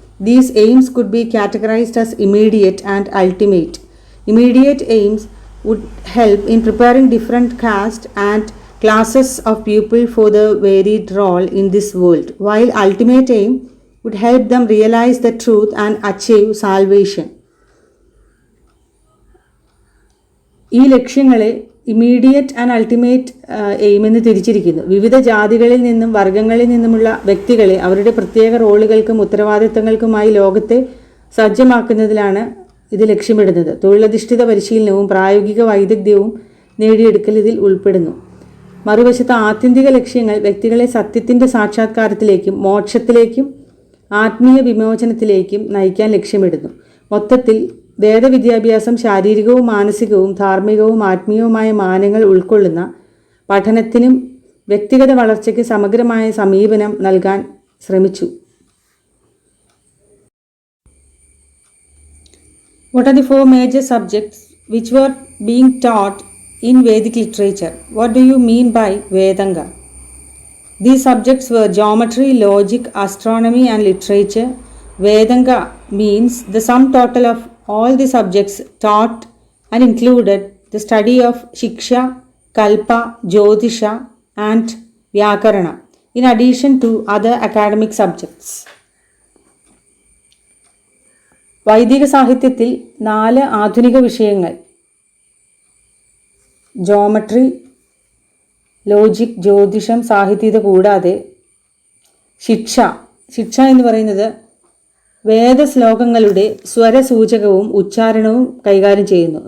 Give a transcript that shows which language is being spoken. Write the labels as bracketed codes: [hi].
[en] These aims could be categorized as immediate and ultimate. Immediate aims would help in preparing different castes and classes of people for the varied role in this world, while ultimate aim would help them realize the truth and achieve salvation. [ml] ഈ ലക്ഷ്യങ്ങളെ [en] immediate and ultimate aim [ml] എന്ന് തിരിച്ചിരിക്കുന്നു. വിവിധ ജാതികളിൽ നിന്നും വർഗങ്ങളിൽ നിന്നുമുള്ള വ്യക്തികളെ അവരുടെ പ്രത്യേക റോളുകൾക്കും ഉത്തരവാദിത്തങ്ങൾക്കുമായി ലോകത്തെ സജ്ജമാക്കുന്നതിലാണ് ഇത് ലക്ഷ്യമിടുന്നത്. തൊഴിലധിഷ്ഠിത പരിശീലനവും പ്രായോഗിക വൈദഗ്ധ്യവും നേടിയെടുക്കൽ ഇതിൽ ഉൾപ്പെടുന്നു. മറുവശത്ത് ആത്യന്തിക ലക്ഷ്യങ്ങൾ വ്യക്തികളെ സത്യത്തിൻ്റെ സാക്ഷാത്കാരത്തിലേക്കും മോക്ഷത്തിലേക്കും ആത്മീയ വിമോചനത്തിലേക്കും നയിക്കാൻ ലക്ഷ്യമിടുന്നു. മൊത്തത്തിൽ വേദവിദ്യാഭ്യാസം ശാരീരികവും മാനസികവും ധാർമ്മികവും ആത്മീയവുമായ മാനങ്ങൾ ഉൾക്കൊള്ളുന്ന പഠനത്തിനും വ്യക്തിഗത വളർച്ചയ്ക്ക് സമഗ്രമായ സമീപനം നൽകാൻ ശ്രമിച്ചു. [en] What are the 4 major subjects which were being taught in Vedic literature? What do you mean by Vedanga? These subjects were geometry, logic, astronomy and literature. Vedanga means the sum total of all the subjects taught and included the study of Shiksha, Kalpa, Jyotisha and Vyakarana in addition to other academic subjects. [ml] വൈദിക സാഹിത്യത്തിൽ 4 ആധുനിക വിഷയങ്ങൾ geometry, logic, ജ്യോതിഷം, സാഹിത്യത കൂടാതെ ശിക്ഷ എന്ന് പറയുന്നത് വേദശ്ലോകങ്ങളുടെ സ്വരസൂചകവും ഉച്ചാരണവും കൈകാര്യം ചെയ്യുന്നു.